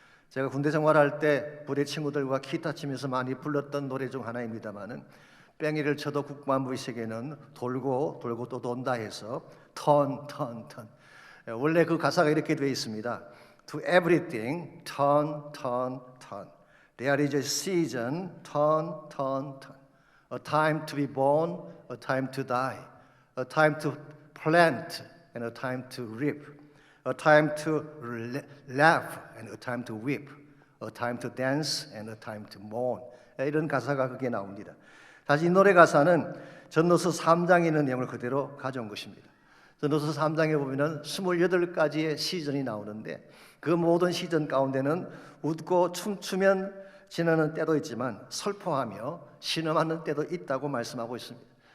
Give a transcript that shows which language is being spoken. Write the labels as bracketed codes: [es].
[ko] 제가 군대 생활할 때 부대 친구들과 기타 치면서 많이 불렀던 노래 중 하나입니다만은 뺑이를 쳐도 국방부의 세계는 돌고 돌고 또 돈다 해서 [en] turn, turn, turn. [ko] 원래 그 가사가 이렇게 되어 있습니다. [en] To everything, turn, turn, turn. There is a season, turn, turn, turn. A time to be born, a time to die. A time to plant and a time to reap. A time to laugh and a time to weep. A time to dance and a time to mourn. [ko] 이런 가사가 그게 나옵니다. 사실 이 노래 가사는 전도서 3장에 있는 내용을 그대로 가져온 것입니다. 전도서 3장에 보면은 28가지의 시즌이 나오는데 그 모든 시즌 가운데는 웃고 춤추면 지나는 때도 있지만 슬퍼하며 신음하는 때도 있다고 말씀하고 있습니다.